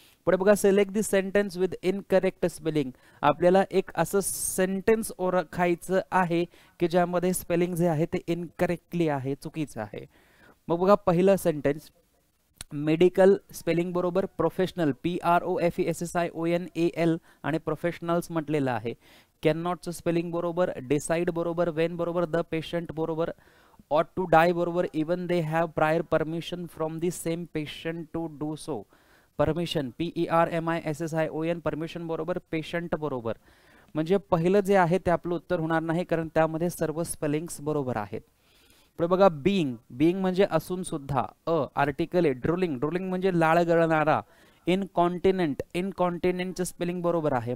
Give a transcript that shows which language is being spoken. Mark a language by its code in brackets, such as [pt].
[mr] पुढे बघा, [en] Select the sentence with incorrect spelling. [mr] आपल्याला एक असं सेंटेन्स ओळखायचं आहे की ज्यामध्ये स्पेलिंग जे आहे ते इनकरेक्टली आहे, चुकीचं आहे. मग बघा पहिलं सेंटेन्स, मेडिकल स्पेलिंग बरोबर, प्रोफेशनल PROFESSIONAL आणि प्रोफेशनल्स म्हटलेलं आहे. [en] Can नॉटचं spelling बरोबर, decide बरोबर, वेन बरोबर, द पेशंट बरोबर, ought to die बरोबर, even they have prior permission from the same patient to do so. [mr] Permission PERMISSION, permission बरोबर, पेशंट बरोबर. म्हणजे पहिलं जे आहे ते आपलं उत्तर होणार नाही, कारण त्यामध्ये सर्व स्पेलिंग्स बरोबर आहेत. पुढे बघा, बीइंग, बीइंग म्हणजे असून सुद्धा, आर्टिकल आहे. ड्रुलिंग, ड्रुलिंग म्हणजे लाळ गळणारा. इनकॉन्टिनेंट, इनकॉन्टिनेंटचं स्पेलिंग बरोबर आहे.